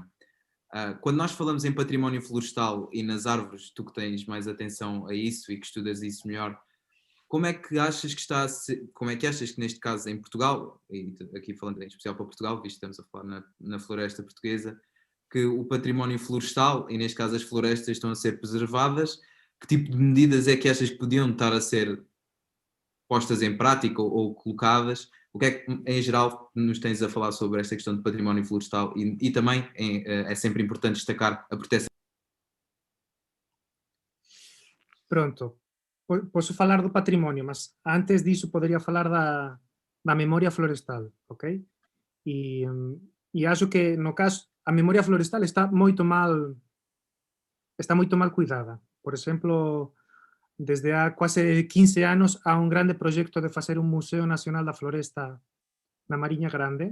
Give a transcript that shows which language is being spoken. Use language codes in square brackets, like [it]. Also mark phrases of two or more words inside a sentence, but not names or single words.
[pt] Quando nós falamos em património florestal e nas árvores, tu que tens mais atenção a isso e que estudas isso melhor, como é que achas que como é que achas que neste caso em Portugal, e aqui falando em especial para Portugal, visto que estamos a falar na floresta portuguesa, que o património florestal, e neste caso as florestas, estão a ser preservadas, que tipo de medidas é que achas que podiam estar a ser postas em prática ou colocadas? O que é que, em geral, nos tens a falar sobre esta questão de património florestal e também é sempre importante destacar a proteção? [gl] Pronto, posso falar do patrimonio, mas antes disso podería falar da memoria florestal, ok? E acho que no caso, a memoria florestal está moito mal cuidada. Por exemplo, desde há quase 15 anos há un grande proxecto de facer un Museo Nacional da Floresta na Mariña Grande